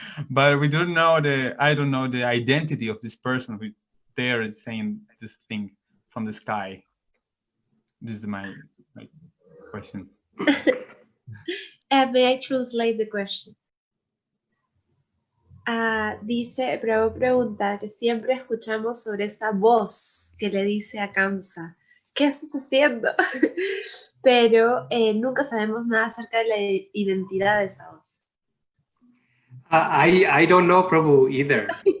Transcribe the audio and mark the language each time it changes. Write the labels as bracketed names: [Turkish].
[English] But we don't know I don't know the identity of this person who's there saying this thing from the sky. This is my question. May I translate the question? [Spanish] Dice, Prabhu pregunta que siempre escuchamos sobre esta voz que le dice a Kamsa, ¿qué estás haciendo? Pero nunca sabemos nada acerca de la identidad de esa voz. [English] I don't know Prabhu either.